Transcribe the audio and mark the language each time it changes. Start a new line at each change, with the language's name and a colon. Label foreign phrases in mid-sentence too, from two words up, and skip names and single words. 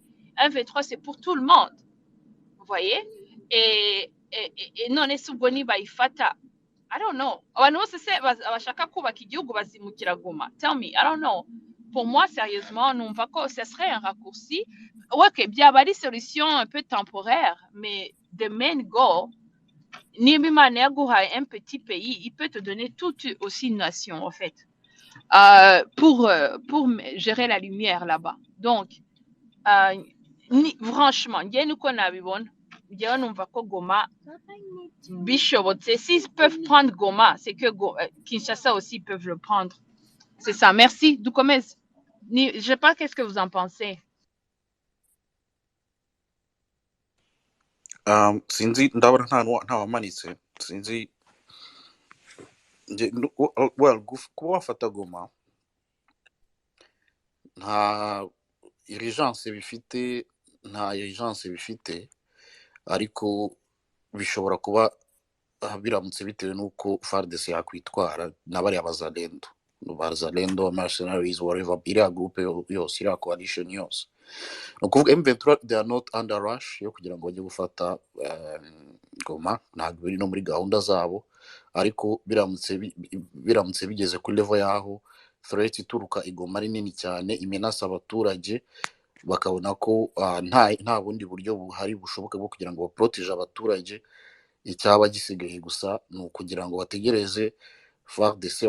French: M23 c'est pour tout le monde vous voyez
Kinyarwanda: et none se ubwo niba ifata
English: I don't know
Kinyarwanda: abantu bose se abashaka kubaka igihugu bazimukira Goma
English: tell me I don't know.
French: Pour moi sérieusement
Kinyarwanda: numva ko
French: ce serait un raccourci ok,
Kinyarwanda: byaba ari
French: solution un peu temporaire, mais
English: the main goal,
Kinyarwanda: niba Imana yaguhaye
French: un petit pays, il peut te donner toute aussi une nation, en fait, pour gérer la lumière là-bas. Donc, franchement,
Kinyarwanda: njye nuko nabibona, njyewe numva ko Goma bishobotse,
French: s'ils peuvent prendre Goma, c'est que Kinshasa aussi peuvent le prendre. C'est ça. Merci. Dukomeze. Je sais pas qu'est-ce que vous en pensez.
Kinyarwanda: Sinzi ndabona nta wamanitse sinzi well kuba wafata Goma nta urgence bifite ariko bishobora kuba biramutse bitewe n'uko Fardc yakwitwara n'abari abazalendo
English: mercenaries whatever
Kinyarwanda: iriya groupe yose iriya coalition yose no kuvuga M23
English: they are not under rush
Kinyarwanda: yo kugira ngo bajye gufata Goma ntabwo biri no muri gahunda zabo ariko biramutse bigeze kuri level yaho threat ituruka igoma ari nini cyane imenasa abaturage bakabona ko nta bundi buryo buhari bushoboka bwo kugira ngo baprotege abaturage icyaba gisigaye gusa ni ukugira ngo bategereze Fardc